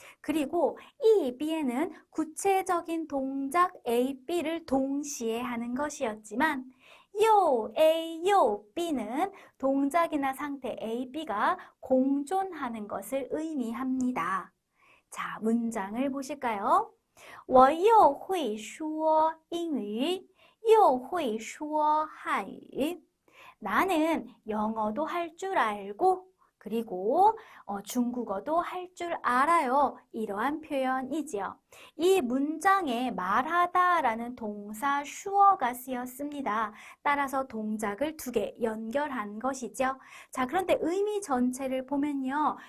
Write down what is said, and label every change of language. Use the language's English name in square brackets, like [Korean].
[Korean] 그리고 이 B에는 구체적인 동작 A, B를 동시에 하는 것이었지만 요 A, 요 B는 동작이나 상태 A, B가 공존하는 것을 의미합니다. 자, 문장을 보실까요? [Chinese] 我又会说英语，又会说汉语. [Korean] 나는 영어도 할 줄 알고 그리고 중국어도 할 줄 알아요. 이러한 표현이지요. 이 문장에 말하다라는 동사 슈어가 쓰였습니다. 따라서 동작을 두 개 연결한 것이죠. 자, 그런데 의미 전체를 보면요.